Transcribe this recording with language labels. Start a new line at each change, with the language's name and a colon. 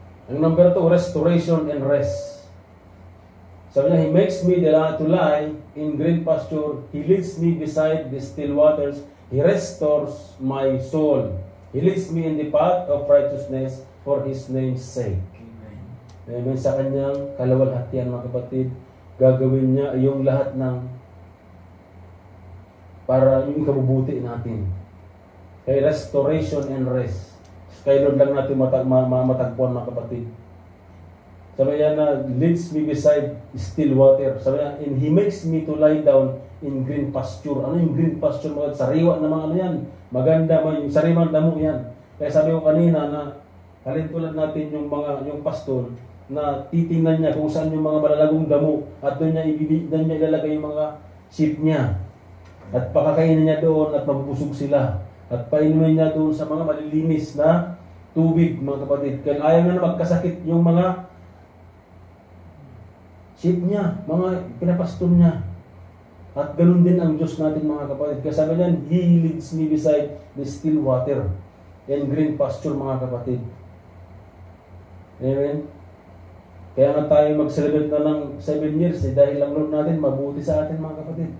Filipino: Ang number 2,
English: restoration and rest.
Filipino: Sabi niya,
English: He makes me to lie in green pasture. He leads me beside the still waters. He restores my soul. He leads me in the path of righteousness for His name's sake. Amen.
Filipino: Sa kanyang kalawalhatian, mga kapatid, gagawin niya yung lahat ng para yung ikabubuti natin. Kay restoration and rest. Kay Lord lang natin matagpuan, mga kapatid. Sabi niya na,
English: leads me beside still water.
Filipino: Sabi niya,
English: and He makes me to lie down in green pasture.
Filipino: Ano yung green pasture, mga sariwa na mga ano yan? Maganda man, yung sariwang damo yan. Kaya sabi ko kanina na, halintulad natin yung pastor, na titingnan niya kung saan yung mga malalagong damo at doon niya ilalagay yung mga sheep niya. At pakakainin niya doon at mabubusog sila. At painumin niya doon sa mga malilinis na tubig, mga kapatid. Kaya ayaw niya na magkasakit yung mga sheep niya, mga pinapastor niya. At ganun din ang Diyos natin, mga kapatid. Kaya sabi niya,
English: He leads me beside the still water and green pasture,
Filipino: mga kapatid.
English: Amen?
Filipino: Kaya nga tayo mag-celebrate na ng 7 years dahil ang Lord natin mabuti sa atin, mga kapatid.